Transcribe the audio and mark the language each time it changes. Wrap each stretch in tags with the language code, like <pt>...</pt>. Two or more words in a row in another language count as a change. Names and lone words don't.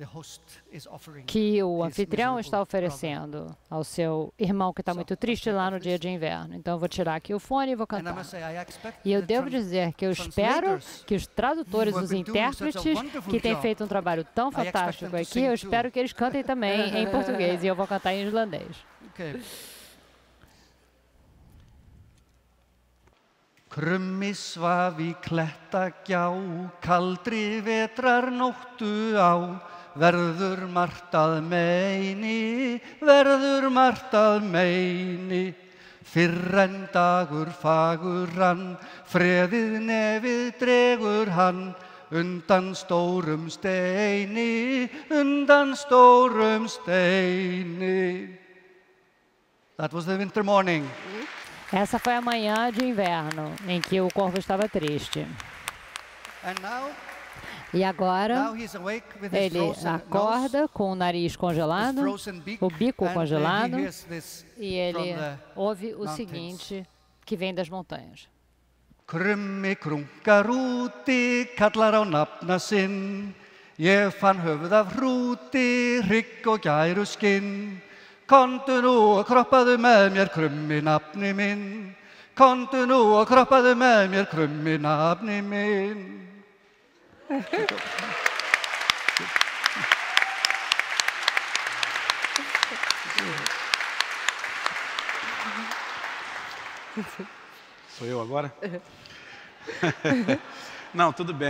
<pt>que o anfitrião está oferecendo ao seu irmão que está muito triste lá no dia de inverno. Então, eu vou tirar aqui o fone e vou cantar. E eu devo dizer que eu espero que os tradutores, os intérpretes, que têm feito um trabalho tão fantástico aqui, eu espero que eles cantem também em português, e eu vou cantar em islandês.</pt> <is>Krummi svaf í klettagjá, kaldri vetrarnóttu á, verður margt að meini, fyrr en dagur fagur hann, freðið nefið dregur hann, undan stórum steini.</is> <en>That was the winter morning.</en> <pt>Essa foi a manhã de inverno, em que o corvo estava triste. E agora, ele acorda com o nariz congelado, o bico congelado, e ele ouve o seguinte, que vem das montanhas.</pt> <is>Krummi krunkar úti, kallar á nafna sinn, ég fann höfuð af hrúti, hrygg og gæruskinn. Komdu nú og kroppaðu með mér, krummi nafni minn. Komdu nú og kroppaðu með mér, krummi nafni minn.</is> <pt>Sou eu agora? Não, tudo bem.</pt>